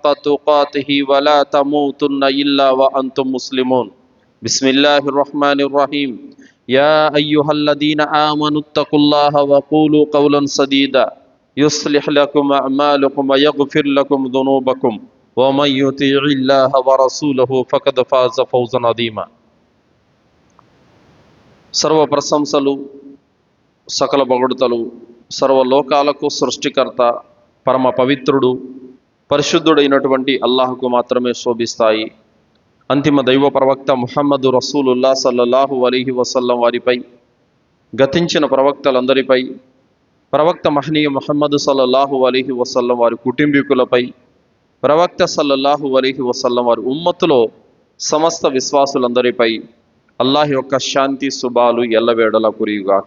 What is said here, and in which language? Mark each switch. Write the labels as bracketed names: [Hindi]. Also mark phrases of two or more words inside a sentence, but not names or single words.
[Arabic] تقاته ولا تموتن إلا وأنتم مسلمون بسم الله الرحمن الرحيم يا أيها الذين آمنوا اتقوا الله وقولوا قولا سديدا يصلح لكم أعمالكم ويغفر لكم ذنوبكم ومن يطيع الله ورسوله فقد فاز فوزا عظيما [Telugu] సర్వ ప్రశంసలు సకల పొగడుతలు సర్వలోకాలకు సృష్టికర్త పరమ పవిత్రుడు పరిశుద్ధుడైనటువంటి అల్లాహ్కు మాత్రమే శోభిస్తాయి. అంతిమ దైవ ప్రవక్త ముహమ్మదు [Arabic] رسول الله صلى الله عليه وسلم [Telugu] వారిపై, గతించిన ప్రవక్తలందరిపై, ప్రవక్త మహనీయ ముహమ్మదు [Arabic] صلى الله عليه وسلم [Telugu] వారి కుటుంబీకులపై, ప్రవక్త [Arabic] صلى الله عليه وسلم [Telugu] వారి ఉమ్మతులో సమస్త విశ్వాసులందరిపై అల్లాహ్ యొక్క శాంతి శుభాలు ఎల్లవేళలా కురియుగాక.